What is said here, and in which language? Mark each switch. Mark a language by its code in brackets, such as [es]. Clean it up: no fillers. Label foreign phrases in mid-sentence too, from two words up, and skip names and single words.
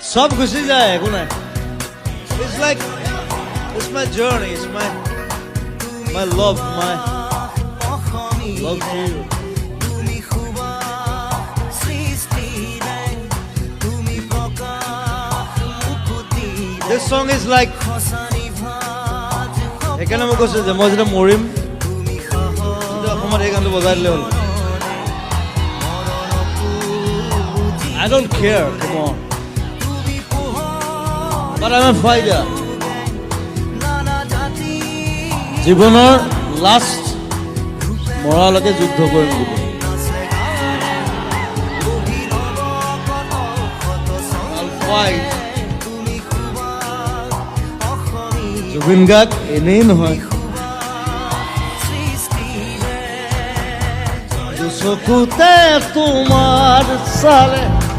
[as] সব গুছি যায় একো নাই [en] It's like it's my journey, it's my love, my love to you. This song is like [as] এখানে মই কৈছো যে মই যেতিয়া মৰিম অসমত এই গানটো বজাই দিলে হ'ল [en] I don't care, come on. But I'm a fighter. [as] জীবনৰ লাষ্ট মৰালৈকে যুদ্ধ কৰিম বুলি [en] I'll fight. [as] জুবিন গাৰ্গ এনেই নহয় চকুতে তোমাৰ চালে